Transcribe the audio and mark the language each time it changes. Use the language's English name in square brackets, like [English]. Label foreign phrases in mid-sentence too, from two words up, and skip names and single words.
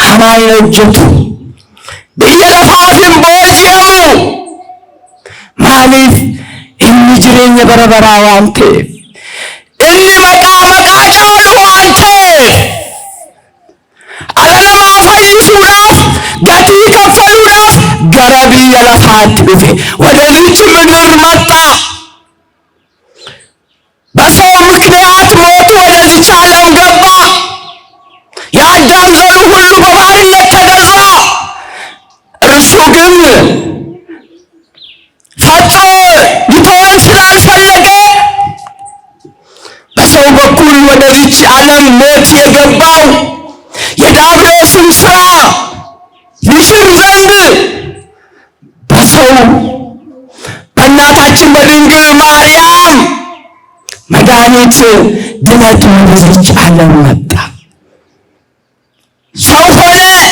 [Oromo] hojjetu biyya lafaaf hin booji'amu maaliif inni jireenya bara baraa waan ta'eef inni maqaa caalu waan ta'eef ala namaa fayyisuudhaaf gatii kaffaluudhaaf gara biyya lafaatti dhufe [Amharic] ወደዚች ምድር መጣ በሰው ምክንያት ሞቱ ወደዚች ዓለም ገባ የአዳም ዘር ሁሉ በባርነት ተገዛ እርሱ ግን ፈጽሞ ሊተወን ስላልፈለገ በሰው በኩል ወደዚች ዓለም ሞት የገባው የዲያብሎስን ሥራ ሊሽር ዘንድ በሰው በእናታችን በድንግል ማርያም መድኃኒት ድነት ወደዚች ዓለም መጣ ሰው ሆነ